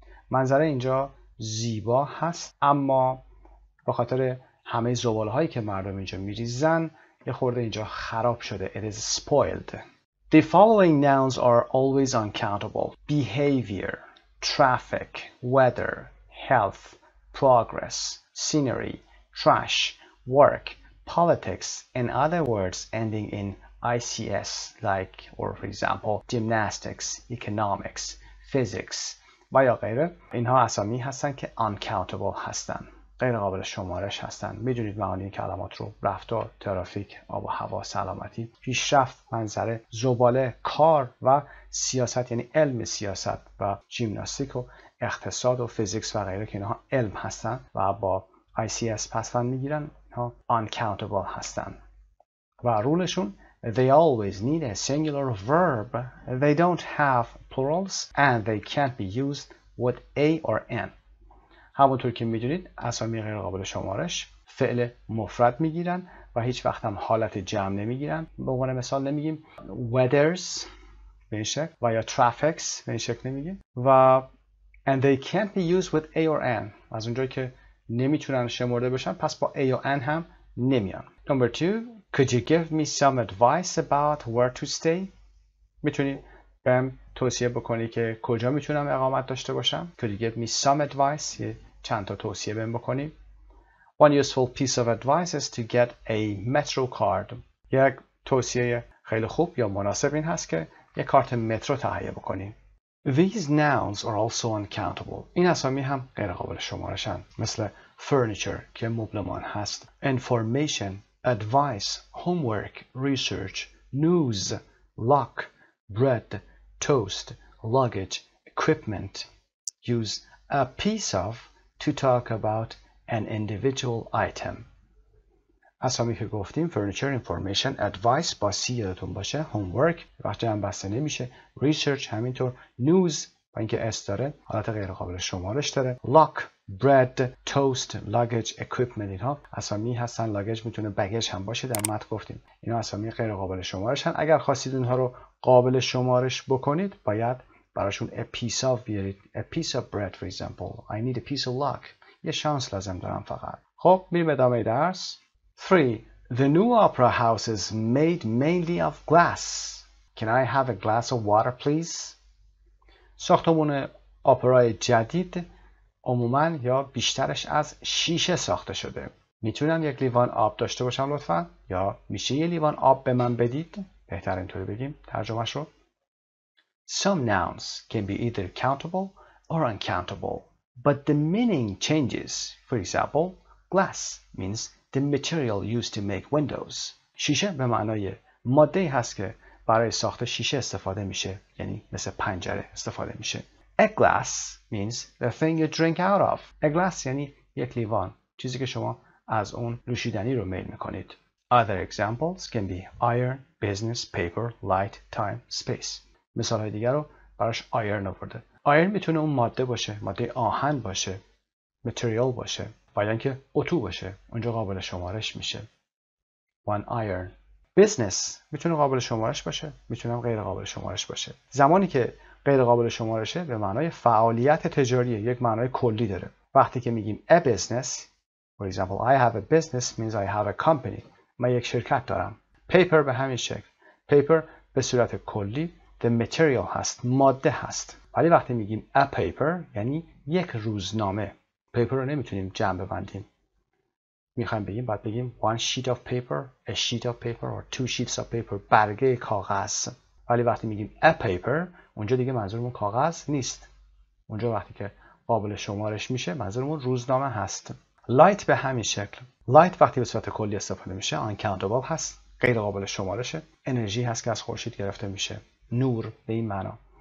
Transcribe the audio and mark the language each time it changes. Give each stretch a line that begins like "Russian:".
Persian: منظره اینجا زیبا هست اما به خاطر همه زبالهایی که مردم اینجا میریزن یه خورده اینجا خراب شده.
English: It is spoiled. The following nouns are always uncountable. Behavior, traffic, weather, health, progress, scenery, trash, work, politics, and other words ending in ICS like, or for example, gymnastics, economics, physics
Persian: و یا غیره. اینها اسامی هستن که uncountable هستن، غیر قابل شمارش هستن. میدونید معانی این کلمات رو: رفتار، ترافیک، آب و هوا، سلامتی، پیشرفت، منظره، زباله، کار و سیاست، یعنی علم سیاست و ژیمناستیک و اقتصاد و فیزیکس و غیره که اینها علم هستن و با ICS پسوند میگیرن. اینها
English: uncountable هستن و رولشون they always need a singular verb. They don't have plurals and they can't be used with a or an.
Persian: همونطور که میدونید اسامی غیر قابل شمارش فعل مفرد میگیرن و هیچ وقت هم حالت جمع نمیگیرن. به عنوان مثال نمیگیم weathers به این شکل و یا traffics به این شکل نمیگیم و
English: and they can't be used with a or an.
Persian: از اونجایی که نمیتونن شمرده بشن پس با a و an هم نمیان.
English: Number 2, could you give me some advice about where to stay?
Persian: میتونی بهم توصیه بکنی که کجا میتونم اقامت داشته باشم؟
English: Could you give me some advice?
Persian: یه چند تا توصیه بهم بکنی.
English: One useful piece of advice is to get a metro card.
Persian: یک توصیه خیلی خوب یا مناسب این هست که یک کارت مترو تهیه بکنی.
English: These nouns are also uncountable.
Persian: این اسامی هم غیر قابل شمارشن،
English: مثل furniture که مبلمان هست، information, advice, homework, research, news, lock, bread, toast, luggage, equipment. Use a piece of to talk about an individual item.
Persian: اسامی که گفتیم furniture, information, advice با سی یادتون باشه، homework وقتی هم بسته نمیشه، research همینطور، news با اینکه اس داره حالت غیر قابل شمارش داره، lock, bread, toast, luggage, equipment اینها اسامی هستن. luggage میتونه بگیج هم باشه، در متن گفتیم اینا اسامی غیر قابل شمارشن. اگر خواستید اونها رو قابل شمارش بکنید باید براشون a piece of بیارید.
English: a piece of bread for example. I need a piece of luck.
Persian: یه شانس لازم دارم فقط. خب میریم ادامه درس. 3.
English: The new opera house is made mainly of glass. Can I have a glass of water please?
Persian: ساختمان اپرای جدید عموماً یا بیشترش از شیشه ساخته شده. میتونم یک لیوان آب داشته باشم لطفاً؟ یا میشه یه لیوان آب به من بدید؟ بهتر اینطوری بگیم ترجمهش رو.
English: Some nouns can be either countable or uncountable, but the meaning changes. For example, glass means the material used to make windows.
Persian: شیشه به معنای ماده‌ای هست که برای ساخت شیشه استفاده میشه، یعنی مثل پنجره استفاده میشه.
English: A glass means the thing you drink out of.
Persian: A glass یعنی یک لیوان، چیزی که شما از اون نوشیدنی رو میل میکنید.
English: Other examples can be iron, business, paper, light, time, space.
Persian: مثال های دیگر رو براش iron آورده. iron میتونه اون ماده باشه، ماده آهن باشه، material باشه، و یا اینکه اتو باشه، اونجا قابل شمارش میشه.
English: One iron.
Persian: Business میتونه قابل شمارش باشه، میتونه غیر قابل شمارش باشه. زمانی که غیر قابل شمارشه به معنای فعالیت تجاریه، یک معنای کلی داره. وقتی که میگیم
English: a business, for example, I have a business means I have a company.
Persian: من یک شرکت دارم. Paper به همین شکل. Paper به صورت کلی the material هست، ماده هست. ولی وقتی میگیم a paper یعنی یک روزنامه. paper رو نمیتونیم جمع ببندیم. میخوایم بگیم باید بگیم
English: one sheet of paper,
Persian: a sheet of paper or two sheets of paper، برگه کاغذ. ولی وقتی میگیم a paper اونجا دیگه منظورمون کاغذ نیست. اونجا وقتی که قابل شمارش میشه منظورمون روزنامه هست. light به همین شکل. light وقتی به صورت کلی استفاده میشه uncountable هست، غیر قابل شمارشه. انرژی هست که از خورشید گرفته میشه، نور به این معنا.